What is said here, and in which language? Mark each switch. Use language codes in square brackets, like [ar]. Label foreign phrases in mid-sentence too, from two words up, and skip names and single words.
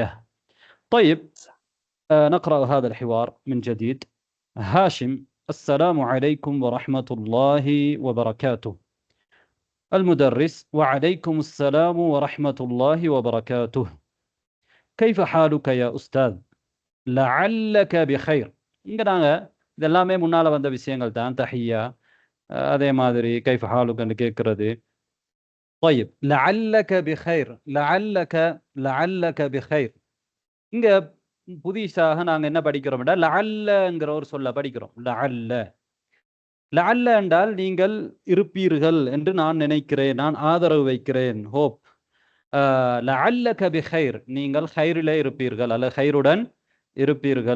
[ar] طيب، نقرأ هذا الحوار من جديد. هاشم: السلام عليكم ورحمة الله وبركاته. المدرس: وعليكم السلام ورحمة الله وبركاته. كيف حالك يا أستاذ؟ لعلك بخير. [ta] இங்க நாங்க இதெல்லாமே முன்னால வந்த விஷயங்கள் தான். தஹியா, அதே மாதிரி [ar] كيف حالك [ta] கேட்கறது. [ar] طيب، لعلك بخير. لعلك بخير. [ta] இங்க புதிசாக நாங்க என்ன படிக்கிறோம்னா, லஅல்லங்கிற ஒரு சொல்ல படிக்கிறோம். லஅல்ல என்றால் நீங்கள் இருப்பீர்கள் என்று நான் நினைக்கிறேன், நான் ஆதரவு வைக்கிறேன், ஹோப். [ar] لعلك بخير, [ta] நீங்கள் ஹைரிலே இருப்பீர்கள் அல்ல ஹைருடன் இருப்பீர்கள்.